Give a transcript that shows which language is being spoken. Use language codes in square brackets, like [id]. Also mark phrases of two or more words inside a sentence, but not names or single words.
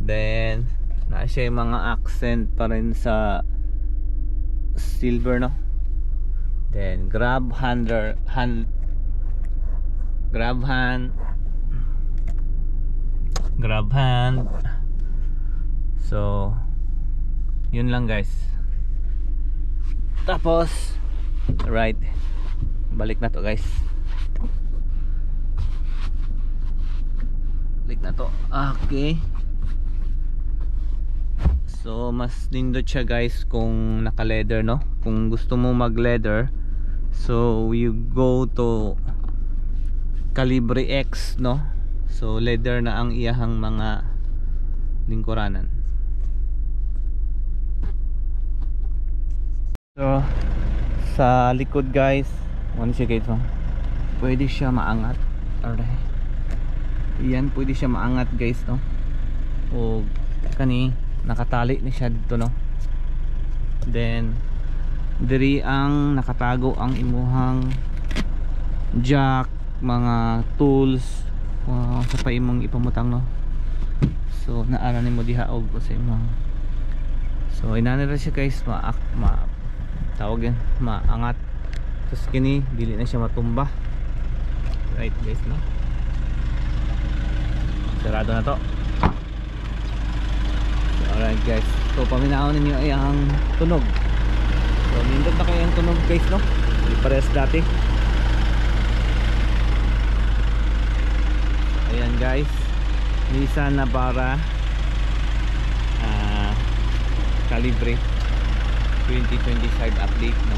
[ceb] Then na siya yung mga accent pa rin sa silver, no? [en] Then grab hand, grab hand. [tl] So yun lang guys. Tapos right, balik na to guys. Balik na to. Okay. [ceb] So mas nindot siya guys kung naka leather, no? Kung gusto mo mag leather, [en] so you go to [ceb] Calibre X, no? So leather na ang iyahang mga lingkuranan. So sa likod guys, ano siya guys, pwede siya maangat. [en] Alright. [ceb] Yan, pwede siya maangat guys, no? O kani nakatali ni siya dito, no? Then diri ang nakatago ang imuhang jack, mga tools, sa pa imong ipamutang, no? So naara nimo diha og sa imong, so inanira siya guys, tawag yan, maangat. Tapos kini dili na siya matumba. Right guys, no? Sarado na to. So, [en] alright guys, [ceb] so paminaon ninyo ay ang tunog. So nindot na kayo ang tunog guys, no? [tl] Hindi pares dati. Ayan guys, Nissan Navara Calibre 2025 update, no?